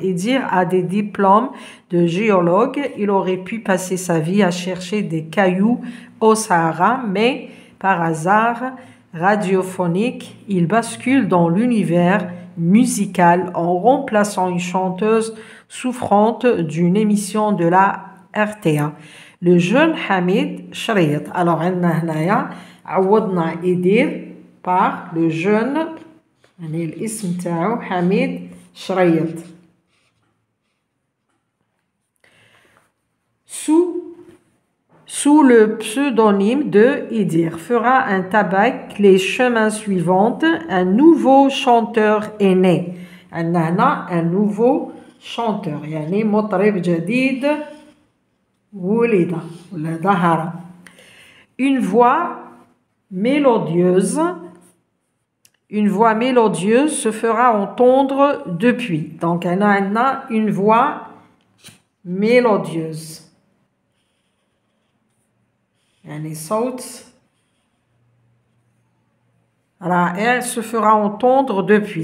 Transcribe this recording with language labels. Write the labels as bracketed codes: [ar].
[fr] Idir a des diplômes de géologue. Il aurait pu passer sa vie à chercher des cailloux au Sahara, mais par hasard radiophonique, il bascule dans l'univers musical en remplaçant une chanteuse souffrante d'une émission de la RTA. Le jeune Hamid Shrayet. [ar] Alors, هنايا عوضنا إيدير [fr] par le jeune [ar] يعني الاسم تاعو حميد شريط. [fr] Sous le pseudonyme de Idir fera un tabac les chemins suivantes. Un nouveau chanteur est né. [ar] عندنا [fr] un nouveau chanteur [ar] يعني مطرب جديد ولد ولا ظهر. [fr] Une voix mélodieuse se fera entendre depuis. Donc, on a une voix mélodieuse. [ar] يعني صوت رائع [fr] se fera entendre depuis.